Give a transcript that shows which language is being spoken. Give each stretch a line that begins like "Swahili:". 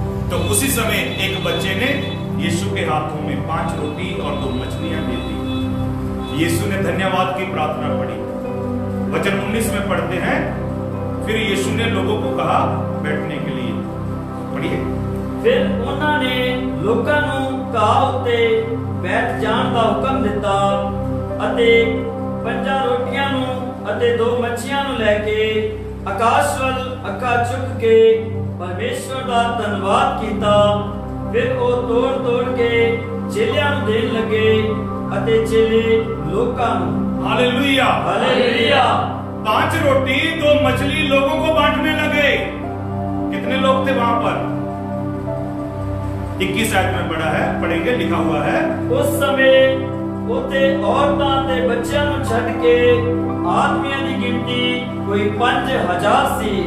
Hindi: तो उसी समय एक बच्चे ने यीशु के हाथों में 5 रोटी और 2 मछलियां दे दी। यीशु ने धन्यवाद की प्रार्थना पढ़ी। वचन 19 में पढ़ते हैं, फिर यीशु ने लोगों को कहा बैठने के लिए। पढ़िए।
Punjabi: फिर उन्होंने लोकां नूं घाह उत्ते ਬੈਠ ਜਾਣ ਦਾ ਹੁਕਮ ਦਿੱਤਾ ਅਤੇ 5 ਰੋਟੀਆਂ ਨੂੰ ਅਤੇ 2 ਮੱਛੀਆਂ ਨੂੰ ਲੈ ਕੇ ਆਕਾਸ਼ ਵੱਲ ਅੱਖਾਂ ਚੁੱਕ ਕੇ ਪਰਮੇਸ਼ਵਰ ਦਾ ਧੰਨਵਾਦ ਕੀਤਾ। ਫਿਰ ਉਹ ਤੋੜ ਕੇ ਚੇਲਿਆਂ ਨੂੰ ਦੇਣ ਲੱਗੇ ਅਤੇ ਚੇਲੇ लोका हालेलुया हालेलुया।
Hindi: 5 रोटी 2 मछली लोगों को बांटने लगे। कितने लोग थे वहां पर? 21 आयत में पढ़ा है, पढ़ेंगे, लिखा हुआ है
Punjabi: उस समय उते औरतां ते बच्चियां नु छड़ के आदमियों की गिनती कोई 5000 सी।